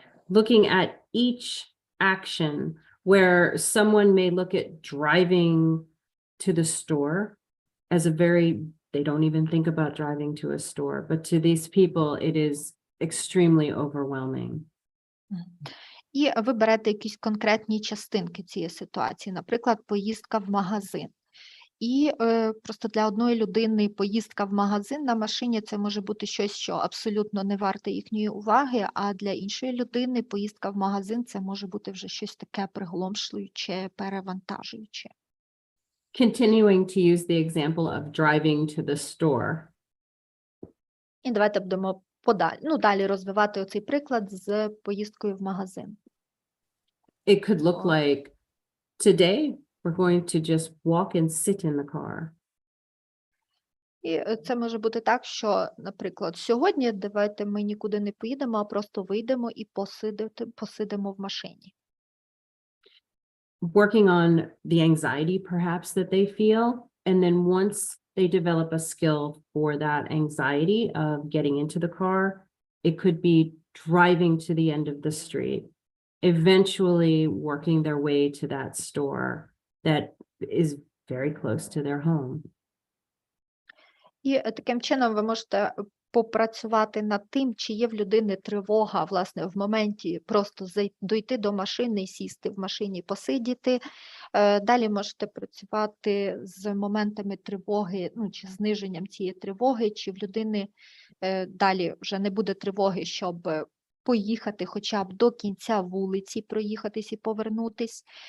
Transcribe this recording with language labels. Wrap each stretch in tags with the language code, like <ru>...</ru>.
<en>Looking at each action where someone may look at driving to the store as they don't even think about driving to a store, but to these people, it is extremely overwhelming.</en> <uk>І ви берете якісь конкретні частинки цієї ситуації, наприклад, поїздка в магазин. І просто для одної людини поїздка в магазин на машині – це може бути щось, що абсолютно не варте їхньої уваги, а для іншої людини поїздка в магазин – це може бути вже щось таке приголомшуюче, перевантажуюче.</uk> <en>Continuing to use the example of driving to the store.</en> <uk>І давайте будемо далі розвивати оцей приклад з поїздкою в магазин.</uk> <en>It could look like today we're going to just walk and sit in the car.</en> <uk>І це може бути так, що, наприклад, сьогодні давайте ми нікуди не поїдемо, а просто вийдемо і посидимо в машині.</uk> <en>working on the anxiety perhaps that they feel. And then once they develop a skill for that anxiety of getting into the car, it could be driving to the end of the street, eventually working their way to that store that is very close to their home.</en> <uk>І таким чином ви можете попрацювати над тим, чи є в людини тривога, власне, в моменті просто дойти до машини, сісти в машині, посидіти. Далі можете працювати з моментами тривоги, ну, чи зниженням цієї тривоги, чи в людини далі вже не буде тривоги, щоб поїхати хоча б до кінця вулиці, проїхатись і повернутись.</uk>